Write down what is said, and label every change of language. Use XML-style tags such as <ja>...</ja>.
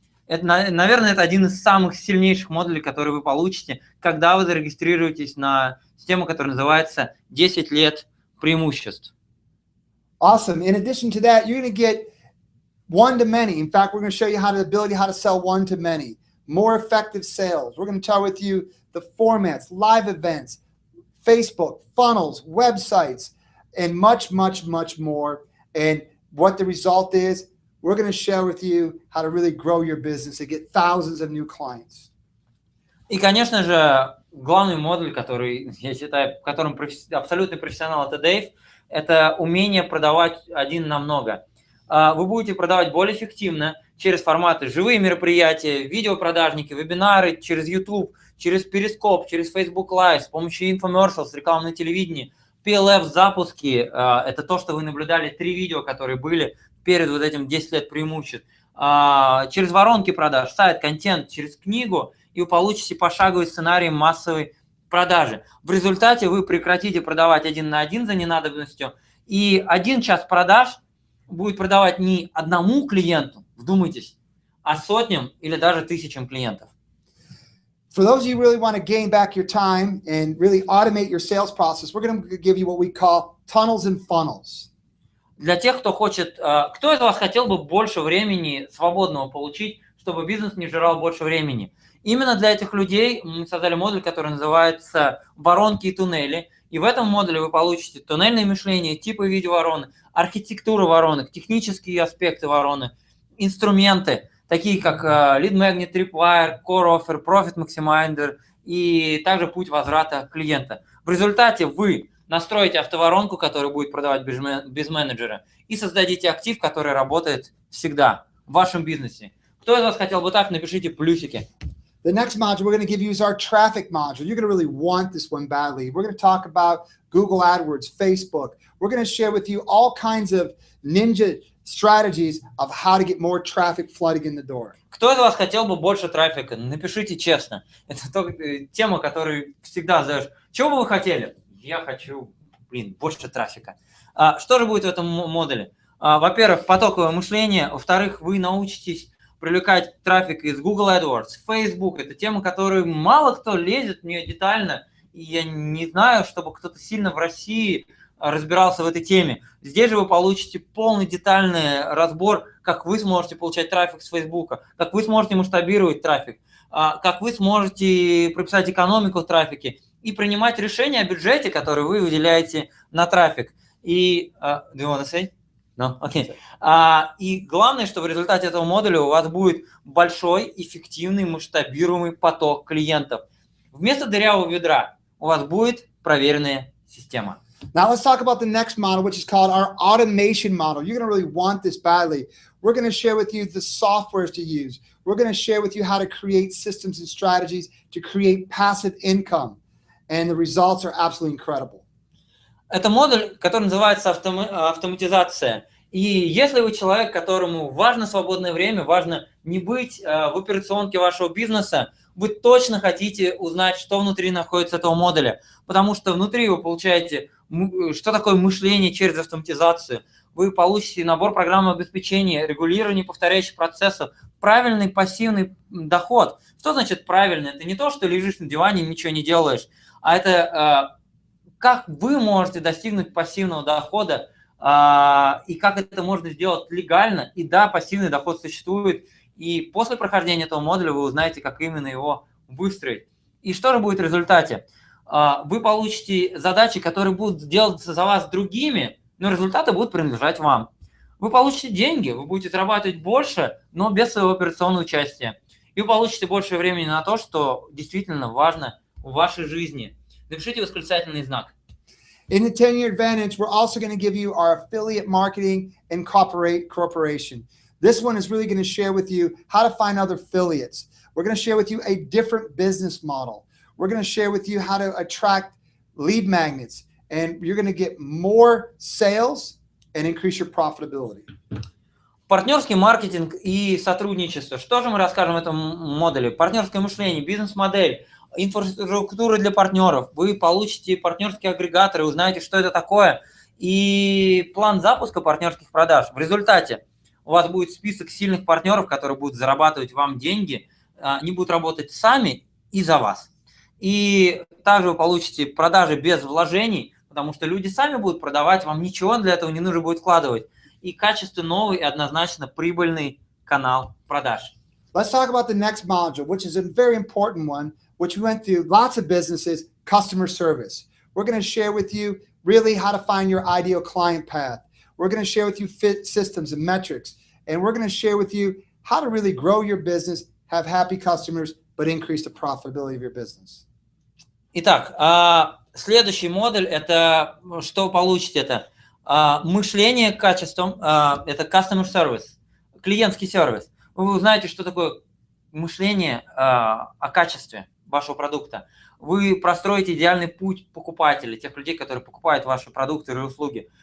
<ru>Это, наверное, это один из самых сильнейших модулей, которые вы получите, когда вы зарегистрируетесь на систему, которая называется «10 лет преимуществ».</ru> <en>Awesome. In addition to that, you're going to get one-to-many. In fact, we're going to show you how to sell one-to-many. More effective sales. We're going to tell with you the formats, live events, Facebook, funnels, websites, and much, much, much more. And what the result is, we're going to share with you how to really grow your business and get thousands of new clients.</en> <ru>И, конечно же, главный модуль, который, я считаю, в котором абсолютный профессионал, это Дэйв, это умение продавать один на много. Вы будете продавать более эффективно через форматы живые мероприятия, видеопродажники, вебинары, через YouTube, через Перископ, через Facebook Live, с помощью инфомершалс, рекламное телевидение, PLF-запуски. Это то, что вы наблюдали, 3 видео, которые были перед вот этим 10 лет преимуществ. Через воронки продаж, сайт, контент, через книгу, и вы получите пошаговый сценарий массовой продажи. В результате вы прекратите продавать 1 на 1 за ненадобностью, и 1 час продаж будет продавать не одному клиенту, вдумайтесь, а сотням или даже тысячам клиентов.</ru> <en>For those of you who really want to gain back your time and really automate your sales process, we're going to give you what we call tunnels and funnels.</en> <ru>Для тех, кто хочет, кто из вас хотел бы больше времени свободного получить, чтобы бизнес не жрал больше времени? Именно для этих людей мы создали модуль, который называется «Воронки и туннели». И в этом модуле вы получите туннельное мышление, типы видеовороны, архитектуру воронок, технические аспекты вороны, инструменты, такие как Lead Magnet, Tripwire, Core Offer, Profit Maximizer и также путь возврата клиента. В результате вы настроите автоворонку, которая будет продавать без менеджера, и создадите актив, который работает всегда в вашем бизнесе. Кто из вас хотел бы так? Напишите плюсики.</ru> <en>The next module we're going to give you is our traffic module. You're going to really want this one badly. We're going to talk about Google AdWords, Facebook. We're going to share with you all kinds of ninja strategies of how to get more traffic flooding in the door.</en> <ru>Кто из вас хотел бы больше трафика? Напишите честно. Это тема, которую всегда задаешь. Чего бы вы хотели? Я хочу, больше трафика. Что же будет в этом модуле? Во-первых, потоковое мышление. Во-вторых, вы научитесь привлекать трафик из Google AdWords, Facebook. Это тема, которую мало кто лезет в нее детально. И я не знаю, чтобы кто-то сильно в России разбирался в этой теме. Здесь же вы получите полный детальный разбор, как вы сможете получать трафик с Facebook, как вы сможете масштабировать трафик, как вы сможете прописать экономику в трафике и принимать решения о бюджете, который вы выделяете на трафик. И,</ru> <en>do you want to say? No?</en> <ru>Окей. И главное, что в результате этого модуля у вас будет большой, эффективный, масштабируемый поток клиентов. Вместо дырявого ведра у вас будет проверенная система.</ru> <en>Now let's talk about the next model, which is called our automation model. You're going to really want this badly. We're going to share with you the softwares to use. We're going to share with you how to create systems and strategies to create passive income. And the results are absolutely incredible.</en> <ru>Это модуль, который называется автоматизация. И если вы человек, которому важно свободное время, важно не быть в операционке вашего бизнеса, вы точно хотите узнать, что внутри находится этого модуля. Потому что внутри вы получаете, что такое мышление через автоматизацию. Вы получите набор программного обеспечения, регулирование повторяющих процессов, правильный пассивный доход. Что значит правильный? Это не то, что лежишь на диване и ничего не делаешь, а это как вы можете достигнуть пассивного дохода и как это можно сделать легально. И да, пассивный доход существует. И после прохождения этого модуля вы узнаете, как именно его выстроить. И что же будет в результате? Вы получите задачи, которые будут делаться за вас другими, но результаты будут принадлежать вам. Вы получите деньги, вы будете зарабатывать больше, но без своего операционного участия. И вы получите больше времени на то, что действительно важно в вашей жизни. Напишите восклицательный знак.</ru> <en>In the 10-year advantage, we're also going to give you our affiliate marketing and corporation. This one is really going to share with you how to find other affiliates. We're going to share with you a different business model. We're going to share with you how to attract lead magnets. And you're going to get more sales and increase your profitability.</en> <ru>Партнерский маркетинг и сотрудничество. Что же мы расскажем в этом модуле? Партнерское мышление, бизнес-модель, инфраструктура для партнеров. Вы получите партнерские агрегаторы, узнаете, что это такое, и план запуска партнерских продаж. В результате у вас будет список сильных партнеров, которые будут зарабатывать вам деньги, они будут работать сами и за вас. И также вы получите продажи без вложений, потому что люди сами будут продавать, вам ничего для этого не нужно будет вкладывать. И качественный, новый и однозначно прибыльный канал продаж.</ru> <en>Let's talk about the next module, which is a very important one, which we went through lots of businesses, customer service. We're going to share with you really how to find your ideal client path. We're going to share with you fit systems and metrics. And we're going to share with you how to really grow your business, have happy customers, but increase the profitability of your business.</en> <ru>Итак, следующий модуль, это что вы получите? Это мышление качеством, это customer service, клиентский сервис. Вы узнаете, что такое мышление о качестве вашего продукта. Вы простроите идеальный путь покупателей, тех людей, которые покупают ваши продукты или услуги.</ru>